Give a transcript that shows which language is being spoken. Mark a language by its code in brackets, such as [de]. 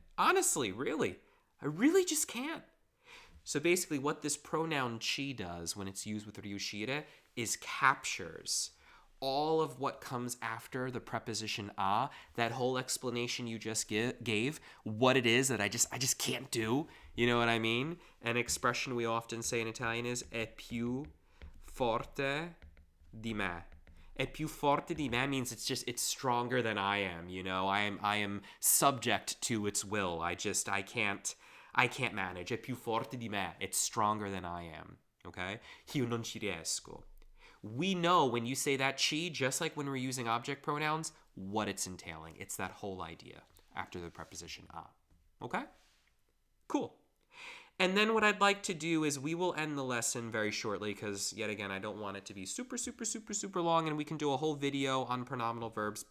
[en] Honestly, really. I really just can't. So basically what this pronoun ci does when it's used with riuscire is captures all of what comes after the preposition a, that whole explanation you just gave, what it is that I just can't do. You know what I mean? An expression we often say in Italian is [it] è più forte di me. È più forte di me [en] means it's stronger than I am, you know. I am subject to its will. I can't manage. [it] È più forte di me. [en] It's stronger than I am, okay? [it] Io non ci riesco. [en] We know when you say that ci, just like when we're using object pronouns, what it's entailing. It's that whole idea after the preposition a. Okay? Cool. And then what I'd like to do is we will end the lesson very shortly because, yet again, I don't want it to be super long, and we can do a whole video on pronominal verbs.